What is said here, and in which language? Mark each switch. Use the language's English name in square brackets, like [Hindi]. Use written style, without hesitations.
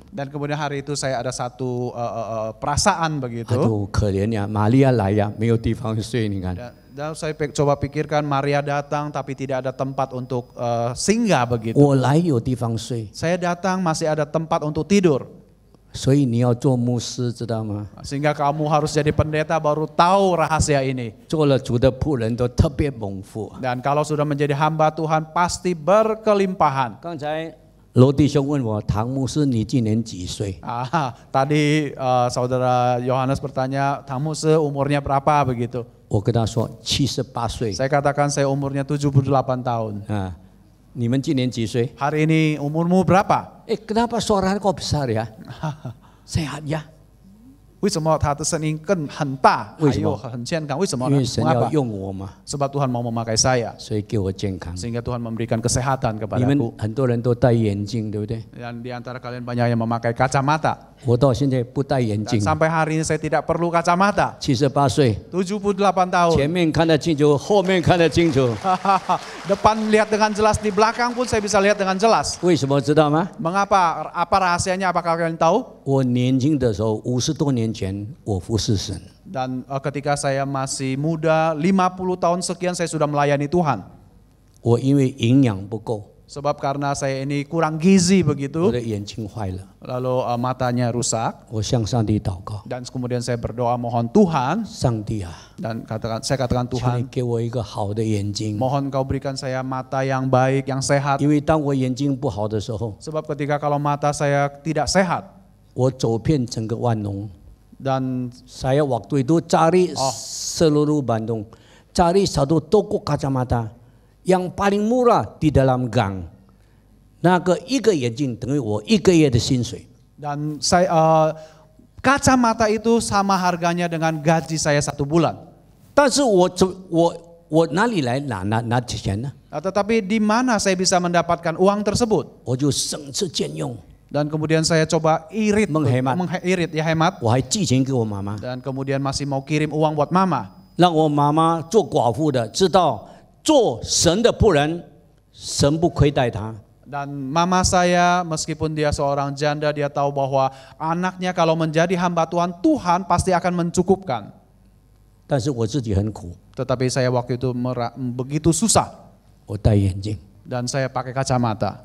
[Indonesian] Dan kemudian hari itu saya ada satu perasaan begitu. [Chinese] aduh可怜呀，玛利亚来呀，没有地方睡，你看。 [Indonesian] Dan saya coba pikirkan Maria datang tapi tidak ada tempat untuk singgah begitu. [Chinese] 我来有地方睡， [Indonesian] Saya datang masih ada tempat untuk tidur. [Chinese] 所以你要做牧师，知道吗？ [Indonesian] Sehingga kamu harus jadi pendeta baru tahu rahasia ini. [Chinese] 做了主的仆人都特别丰富。 [Indonesian] Dan kalau sudah menjadi hamba Tuhan pasti berkelimpahan. [Chinese] 刚才罗弟兄问我，唐牧师你今年几岁？ [Indonesian] Tadi saudara Yohanes bertanya, Tamu umurnya berapa begitu? [Chinese] 我跟他说78岁。 [Indonesian] Saya katakan saya umurnya 78 tahun. [Chinese] 啊，你们今年几岁？ [Indonesian] Hari ini umurmu berapa? Kenapa suara kok besar ya? Sehat ya? [Chinese] 为什么他的声音更很大，还为什么？有很健康？为什么呢？因为神要 [Indonesian] Mengapa? [Chinese] 用我嘛， [Indonesian] Sebab Tuhan mau memakai saya, [Chinese] 所以给我健康。 [Indonesian] sehingga Tuhan memberikan kesehatan [Chinese] 你们 [Indonesian] kepadaku. [Chinese] 很多人都戴眼镜，对不对？ [Indonesian] Dan di antara kalian banyak yang memakai kacamata. [Chinese] 我到现在不戴眼 [Indonesian] Dan [Chinese] 镜， [Indonesian] sampai hari ini saya tidak perlu kacamata. [Chinese] 78岁， [Indonesian] 78 tahun. [Chinese] 前面看得清楚，后面看得清楚。 [Indonesian] Depan lihat dengan jelas, di belakang pun saya bisa lihat dengan jelas. [Chinese] 为什么知道吗？ [Indonesian] Mengapa? Apa rahasianya? Apakah kalian tahu? [Chinese] 我年轻的时候，50多年前，我服侍神。 [Indonesian] Dan ketika saya masih muda, 50 tahun sekian saya sudah melayani Tuhan. [Chinese] 我因为营养不够， [Indonesian] Sebab karena saya ini kurang gizi [Chinese] 我 [Indonesian] begitu, [Chinese] 的眼睛坏了， [Indonesian] lalu matanya rusak. [Chinese] 我向上帝祷告， [Indonesian] Dan kemudian saya berdoa mohon Tuhan, [Chinese] 上帝啊， [Indonesian] dan saya katakan [Chinese] 求你 [Indonesian] Tuhan, [Chinese] 给我一个好的眼睛， [Indonesian] mohon Kau berikan saya mata yang baik, yang sehat. [Chinese] 因为当我眼睛不好的时候， [Indonesian] Sebab ketika kalau mata saya tidak sehat, [Chinese] 我走遍整个万隆， [Indonesian] dan saya waktu itu cari seluruh Bandung, cari satu toko kacamata yang paling murah di dalam gang. [Chinese] 那个一个眼镜等于我1个月的薪水。 [Indonesian] Dan kacamata itu sama harganya dengan gaji saya 1 bulan. [Chinese] 但是我哪里来拿钱呢？ [Indonesian] Tetapi di mana saya bisa mendapatkan uang tersebut? [Chinese] 我就省吃俭用， [Indonesian] Dan kemudian saya coba irit, Menghemat. hemat. [Chinese] 我还寄钱给我妈妈， [Indonesian] Dan kemudian masih mau kirim uang buat mama. [Chinese] 让我妈妈做寡妇的知道做神的仆人，神不亏待她。 [Indonesian] Dan mama saya meskipun dia seorang janda, dia tahu bahwa anaknya kalau menjadi hamba Tuhan, Tuhan pasti akan mencukupkan. [Chinese] 但是我自己很苦， [Indonesian] Tetapi saya waktu itu begitu susah [Chinese] 我戴眼镜， [Indonesian] dan saya pakai kacamata.